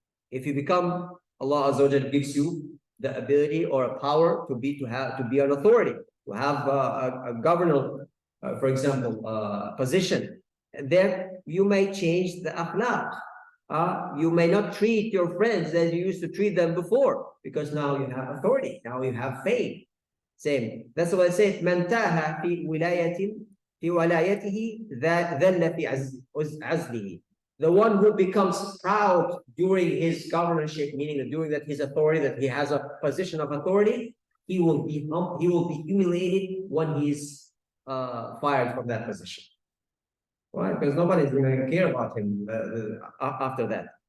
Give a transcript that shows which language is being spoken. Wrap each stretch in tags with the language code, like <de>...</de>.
<en>If you become, Allah Azza wa Jalla gives you the ability or a power to be an authority, to have a governor, for example, position, then you may change the akhlaq. You may not treat your friends as you used to treat them before, because now you have authority, now you have faith. Same.</en> <ar>That's why I say, من تاه في ولايته ذل في عزله.</ar> <en>The one who becomes proud during his governorship, meaning during that his authority, that he has a position of authority, he will be humiliated when he's fired from that position. Why? Because nobody's going to care about him after that.</en>